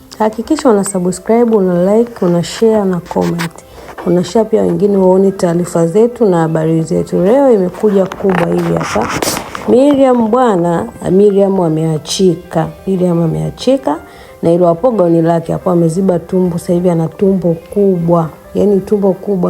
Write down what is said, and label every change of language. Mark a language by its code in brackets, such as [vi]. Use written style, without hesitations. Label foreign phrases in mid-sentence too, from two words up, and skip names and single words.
[sw] Hakikisha una subscribe, una like, una share na comment. Una share pia wengine waone taarifa zetu na habari zetu. Leo imekuja kubwa hivi hapa. Miriam ameachika na ile hapo gauni lake hapo ameziba tumbo. Sasa hivi ana tumbo kubwa. Yaani tumbo kubwa.